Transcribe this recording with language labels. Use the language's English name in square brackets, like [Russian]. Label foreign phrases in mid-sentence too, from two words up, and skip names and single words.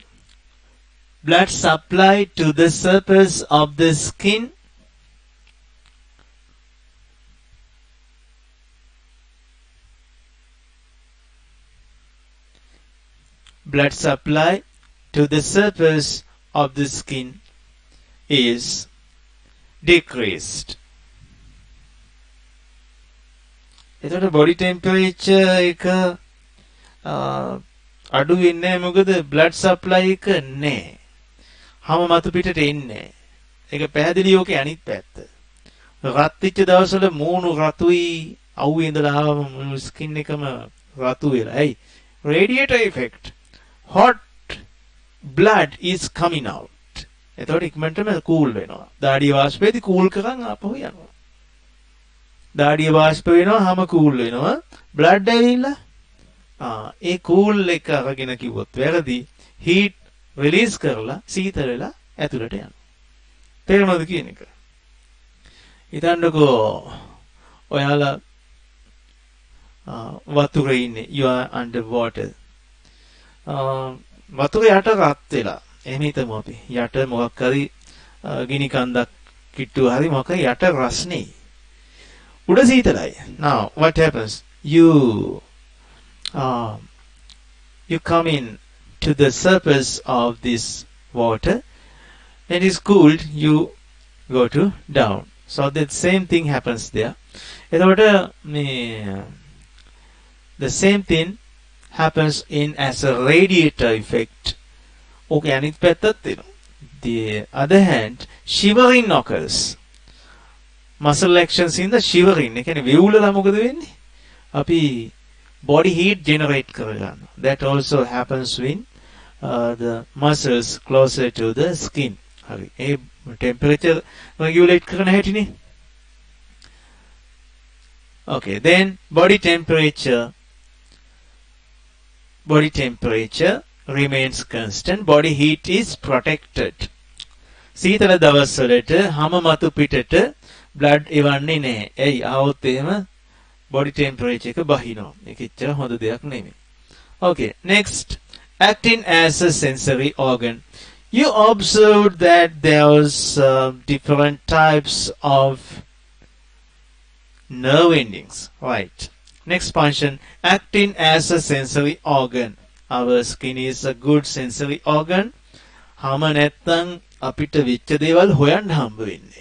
[English] Blood supply to the surface of the skin blood supply to the surface of the skin is decreased. [Sinhala] එතකොට [English] body temperature [Sinhala] එක අඩු වෙන්නේ මොකද [English] blood supply [Sinhala] එක නැහැ. හැම මතු පිටට එන්නේ. ඒක පැහැදිලි ඕකේ අනිත් පැත්ත. රත් වෙච්ච දවස්වල මූණු රතුයි අවුවේ ඉඳලා ආවම ස්කින් එකම රතු වෙලා. ඇයි? [English] Radiator effect. Hot blood is coming out. [Sinhala] එතකොට ඉක්මනටම කූල් වෙනවා. දාඩිය වාෂ්පයේදී කූල් කරන් ආපහු යනවා. දාඩිය වාෂ්ප වෙනවා හැම කූල් වෙනවා. බ්ලඩ් ඇවිල්ලා ඒ කූල් එක අරගෙන කිව්වොත් වැරදි. [English] heat release [Sinhala] කරලා සීතල වෙලා ඇතුළට යනවා. තේරෙනවද කියන එක? හිතන්නකෝ ඔයාලා වතුරේ ඉන්නේ. [English] You are under water. [Sinhala] වතුර යට රත් වෙලා. එහෙම හිතමු අපි. යට මොකක් හරි ගිනි කන්දක් කිට්ටුව හරි මොකක් හරි යට රස්නේ. උඩ සීතලයි. [English] Now what happens? You come in to the surface of this water. When it is cooled, you go to down. So the same thing happens there. එතකොට the same thing happens in as a radiator effect. [Sinhala] Okay, අනිත් පැත්තත් තියෙනවා. [English] The other hand, shivering occurs. Muscle actions in the shivering. [Sinhala] ඒ කියන්නේ වෙවුලලා මොකද වෙන්නේ? අපි [English] body heat generate [Sinhala] කරගන්නවා. [English] That also happens when the muscles closer to the skin. [Sinhala] හරි. ඒ [English] temperature regulate [Sinhala] කරන හැටිනේ. [English] Okay, then body temperature remains constant. Body heat is protected. [Sinhala] සීතල දවස්වලට හැම මතු පිටට blood එවන්නේ නැහැ. එයි ආවොත් එහෙම [English] body temperature [Sinhala] එක බහිනවා. මේක එච්චර හොඳ දෙයක් නෙමෙයි. [English] Okay, next, acting as a sensory organ. You observed that there was different types of nerve endings, right? Next function, acting as a sensory organ. Our skin is a good sensory organ. [Sinhala] හැම නැත්තම් අපිට විච්ච දේවල් හොයන්න හම්බ වෙන්නේ.